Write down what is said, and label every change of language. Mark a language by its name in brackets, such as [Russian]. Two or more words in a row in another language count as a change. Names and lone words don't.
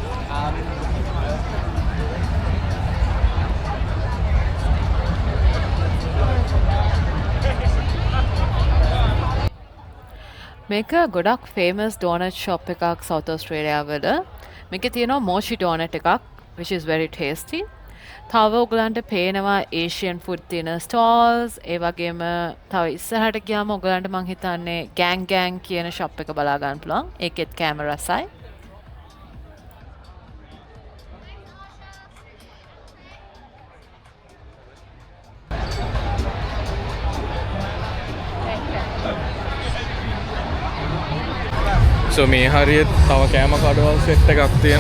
[Sinhala] මේක ගොඩක් [English] famous donut shop [Sinhala] එකක් සවුත් ඔස්ට්‍රේලියාව වල. මේකේ තියෙනවා [English] mochi donut [Sinhala] එකක් [English] which is very tasty. [Sinhala] තව ඔයගලන්ට පේනවා [English] Asian food [Sinhala] තියෙන ස්ටෝල්ස්. ඒ වගේම තව ඉස්සරහට ගියාම ඔයගලන්ට මං හිතන්නේ ගෑන් කියන ෂොප් එක බලා ගන්න පුළුවන්. ඒකෙත් කැම රසයි. So මේ හරියට තව කෑම කඩවල් සෙට් එකක් තියෙනවා.